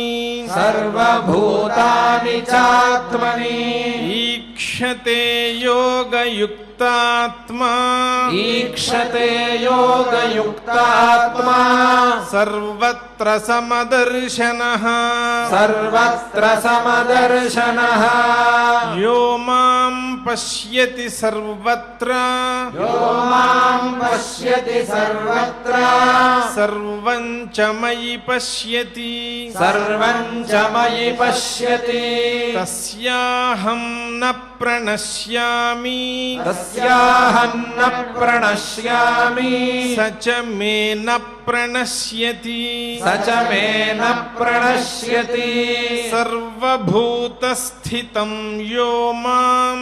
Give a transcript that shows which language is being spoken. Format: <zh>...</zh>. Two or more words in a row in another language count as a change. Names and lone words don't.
<sa>సర్వభూతాని చాత్మని ఈక్షతే యోగయుక్తాత్మా ఈక్షతే యోగయుక్తాత్మా సర్వత్ర సమదర్శనః సర్వత్ర సమదర్శనః యో మాం పశ్యతి సర్వత్ర యో మాం పశ్యతి సర్వత్ర సర్వం చ మయి పశ్యతి సర్వం చ మయి పశ్యతి తస్యాహం న ప్రణశ్యామి తస్యాహం న ప్రణశ్యామి స చ మే న ప్రణశ్యతి స చ మే న ప్రణశ్యతి సర్వభూతస్థితం యో మాం</sa>